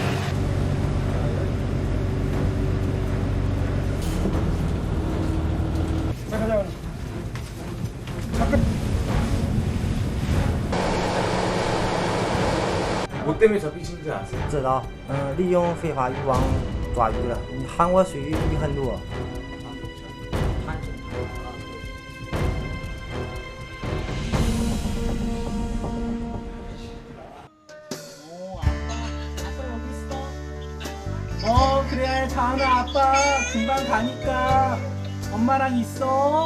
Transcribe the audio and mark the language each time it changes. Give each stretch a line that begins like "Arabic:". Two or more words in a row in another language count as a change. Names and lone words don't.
Korean: 뭐 때문에 잡히신지 아세요?
Chinese: 知道，利用非法渔网抓鱼了。韩国水域鱼很多。
Korean: 그래 자은아 아빠 금방 가니까 엄마랑 있어.